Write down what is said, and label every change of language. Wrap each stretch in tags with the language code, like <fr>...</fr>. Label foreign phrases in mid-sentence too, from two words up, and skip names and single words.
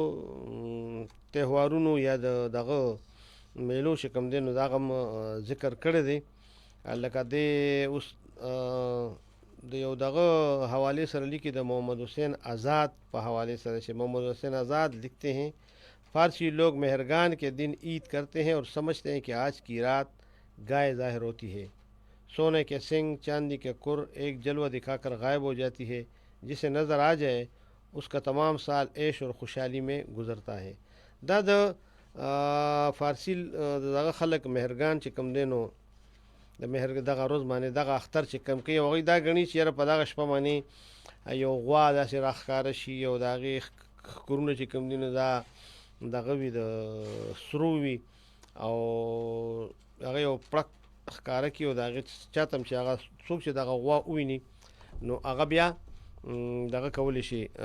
<ps>تهوارونو یا دغه میلو چې کوم دی نو دغه هم ذکر کړی دی لکه دی اوس د یو دغه حوالې سره لیکي د محمد حسین آزاد په حوالې سره چې</ps> <ur>محمد حسین آزاد لیکتے ہیں فارسی لوگ مہرگان کے دن عید کرتے ہیں اور سمجھتے ہیں کہ آج کی رات گائے ظاہر ہوتی ہے سونے کے سینگ چاندی کے کھر ایک جلوہ دکھا کر غائب ہو جاتی ہے جسے نظر آ جائے اس کا تمام سال عیش اور خوشحالی میں گزرتا ہے.</ur> <ps>دا د فارسی دغه خلک مهرګان چې کم دی نو د مهرګ دغه روز باندې دغه اختر چې کم کوي هغوی دا ګڼي چې یاره په دغه شپه باندې یو غوا داسې راښکاره شي او د هغې ښکرونه چې کم دي نو دا دغه وي د سرو وي او هغه یو پړک ښکاره کړي او د هغې چاته هم چې هغه څوک چې دغه غوا وویني نو هغه بیا دغه کولی شي.</ps>